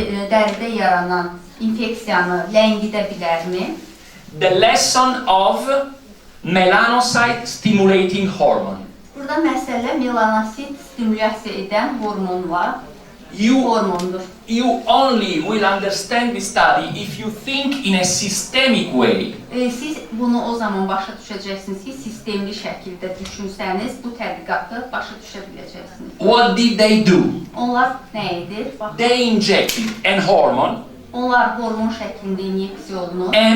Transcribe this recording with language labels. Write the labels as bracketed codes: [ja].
[az] dəridə yaranan infeksiyanı ləngidə bilərmi? [en] The lesson of melanocyte stimulating hormone. [az] Burada məsələ melanosit stimulyasiya edən hormonlar. Hormondur. [en] You only will understand this study if you think in a systemic way. [az] Siz bunu o zaman başa düşəcəksiniz ki, sistemli şəkildə düşünsəniz, bu tədqiqatı başa düşə biləcəksiniz. [en] What did they do? [az] Onlar nə edir? [en] They injected a hormone, [az] Onlar hormon şəklində inyeksiyonu